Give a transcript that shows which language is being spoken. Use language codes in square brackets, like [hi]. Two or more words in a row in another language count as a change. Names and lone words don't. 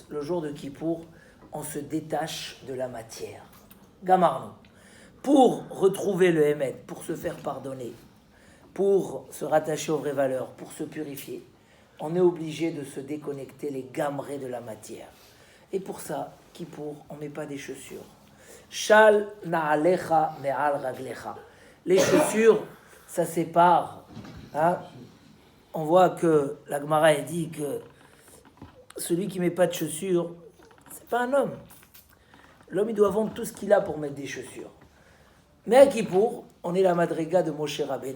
[fr] Le jour de Kippour, on se détache de la matière. Gamarno. Pour retrouver le Hémet, pour se faire pardonner, pour se rattacher aux vraies valeurs, pour se purifier, on est obligé de se déconnecter les gamrés de la matière. Et pour ça, Kippour, on ne met pas des chaussures. [he] של נעליך מעל רגליך. [fr] Les chaussures, ça sépare. Hein? On voit que la Gemara dit que celui qui ne met pas de chaussures, c'est pas un homme. L'homme, il doit vendre tout ce qu'il a pour mettre des chaussures. Mais à Kippour, on est la madriga de Moshe Rabbeinu.